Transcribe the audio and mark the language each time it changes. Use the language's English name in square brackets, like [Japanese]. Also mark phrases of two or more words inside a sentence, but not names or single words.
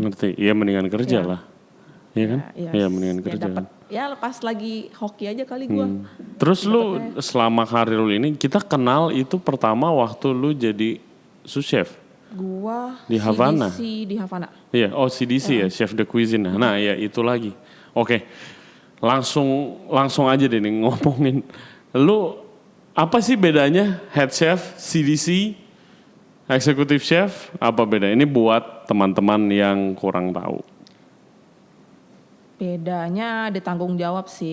[Indonesian] Ngerti, iya mendingan kerja lah. Iya kan? Iya mendingan kerja. Ya lepas lagi hoki aja kali gue. Terus lu selama karir lu ini, kita kenal itu pertama waktu lu jadi [French] sous chef? [Indonesian] Gua di Havana? CDC di Havana. Iya, CDC ya, [French] chef de cuisine. [Indonesian] Nah ya itu lagi. Oke, langsung aja deh nih ngomongin. Lu apa sih bedanya [English] head chef, [Indonesian] CDC, [English] executive chef, [Indonesian] apa beda? Ini buat teman-teman yang kurang tahu. Bedanya di tanggung jawab sih.